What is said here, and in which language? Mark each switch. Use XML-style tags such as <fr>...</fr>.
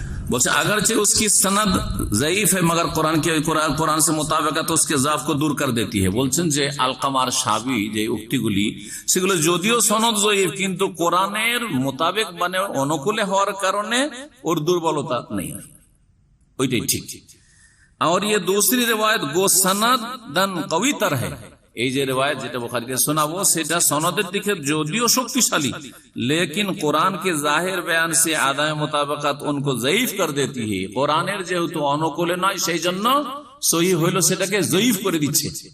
<hi>बोलते अगरचे उसकी सनद ज़ईफ है मगर कुरान से मुताबिकत उसके ज़ाफ को दूर कर देती है।</hi> <bn>বলছেন যে আলকামার সাবি যে উক্তিগুলি, সেগুলো যদিও সনদ জয়ীফ, কিন্তু কোরআনের মোতাবেক মানে অনুকূলে হওয়ার কারণে ওর দুর্বলতা নেই, ওইটাই ঠিক।</bn> <hi>और ये दूसरी रिवायत गो सनदन कवी तर है,</hi> <bn>এই যে রিওয়ায়াত যেটা বুখারীতে শোনাবো সেটা সনদের দিকে যদিও শক্তিশালী,</bn> <hi>लेकिन कुरान के जाहिर बयान से आदाय मुताबिकत उनको ज़ईफ कर देती है।</hi> <bn>কোরআনের যেহেতু অনুকূলে নয়, সেই জন্য সহিহ হইল সেটাকে জয়ীফ করে দিচ্ছে।</bn>